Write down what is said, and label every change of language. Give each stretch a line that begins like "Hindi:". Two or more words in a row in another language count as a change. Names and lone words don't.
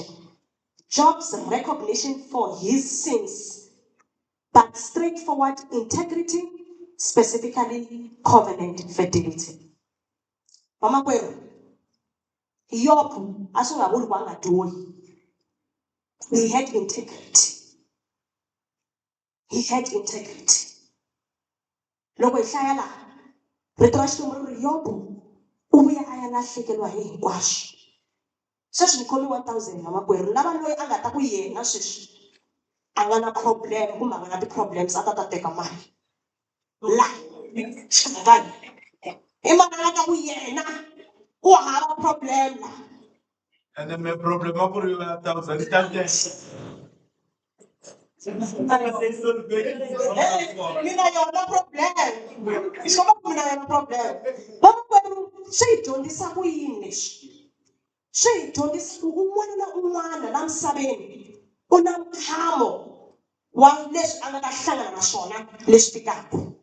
English: Job's recognition for his sins, but straightforward integrity, specifically covenant fidelity. Mama Kwero, Job, as I would want to do, he had integrity. He had integrity.
Tsonga: Loko ihlaya la, rito ra Xikwembu ri Yobu u vuya a ya lahlekeriwa hi hinkwaswo. Sweswi ni khomi 1000 na makwerhu lava loyi a nga ta ku yena sweswi a nga na problem kumbe a nga na ti-problems a ta teka mali. La xikangani hi mhaka a nga ta ku yena u hava problem la.
English: And then my problem
Tsonga: a ku ri 1000 ta mina yona problem. Xoma ku mina yona problem. Vamakwerhu swi hi dyondzisa ku yini leswi? Swi hi dyondzisa ku un'wana na un'wana la misaveni u na mphamo wa leswi a nga ta hlangana na swona leswi tikaka.